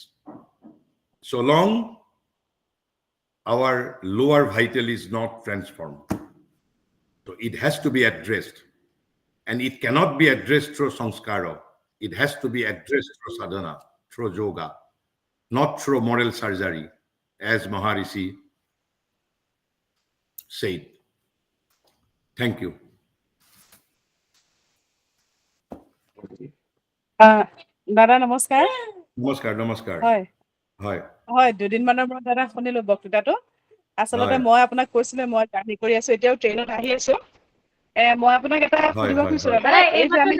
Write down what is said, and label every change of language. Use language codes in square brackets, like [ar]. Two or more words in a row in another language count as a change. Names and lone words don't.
[en] So long our lower vital is not transformed. So it has to be addressed. And it cannot be addressed through sanskara. It has to be addressed through sadhana, through yoga, not through moral surgery, as Maharishi said. Thank you. [as] দাদা নমস্কাৰ। নমস্কাৰ নমস্কাৰ। হয় হয় হয়, দুদিনমানৰ পৰা দাদা শুনিলো বক্তৃতাটো। আচলতে মই আপোনাক কৈছিলে মই জাৰ্ণি কৰি আছো, এতিয়াও ট্ৰেইনত আহি আছো। মই আপোনাক এটা সুধিব খুজিছো দাদা, এই যে আমি